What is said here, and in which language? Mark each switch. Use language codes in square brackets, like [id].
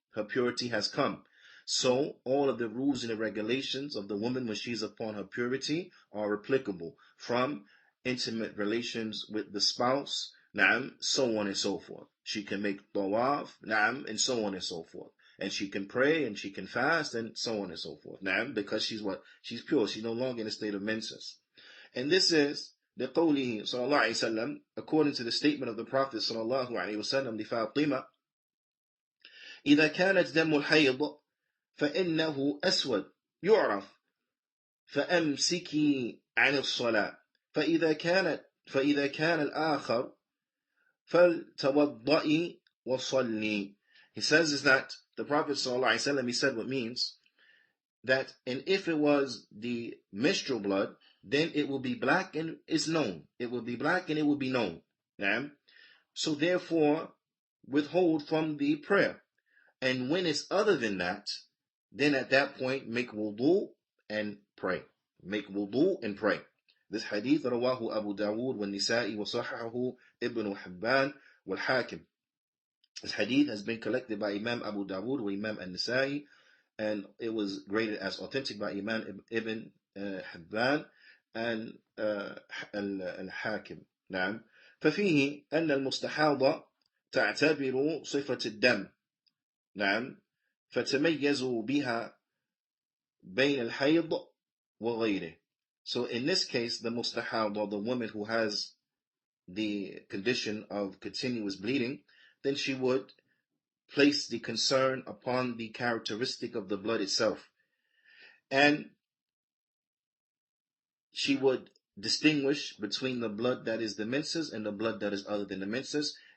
[en] Her purity has come. So all of the rules and the regulations of the woman when she's upon her purity are applicable, from intimate relations with the spouse, na'am, so on and so forth. She can make tawaf, na'am, and so on and so forth. And she can pray and she can fast and so on and so forth. Na'am, because she's what? She's pure. She's no longer in a state of menses. And this is [ar] لقوله صلى الله عليه وسلم, [en] according to the statement of the Prophet [ar] صلى الله عليه وسلم لفاطمة: إذا كانت دم الحيض فإنه أسود يعرف فأمسكي عن الصلاة فإذا كان الآخر فلتوضئي وصلي. [en] He says is that the Prophet ﷺ, he said what means that, and if it was the menstrual blood, then it will be black and it's known. It will be black and it will be known. Yeah? So therefore, withhold from the prayer. And when it's other than that, then at that point, make wudu and pray. Make wudu and pray. This hadith, [ar] rawahu Abu Dawood wa Nisa'i wa sahahahu Ibn Hibban wal Hakim. [en] This hadith has been collected by Imam Abu Dawood wa Imam al-Nisa'i, and it was graded as authentic by Imam Ibn Hibban and al-Hakim. [ar] نعم. ففيه أن المستحاضة تعتبر صفة الدم. نعم. فتميزوا بها بين الحيض وغيره. [en] So in this case, the mustahada, the woman who has the condition of continuous bleeding, then she would place the concern upon the characteristic of the blood itself. And she would distinguish between the blood that is the menses and the blood that is other than the menses.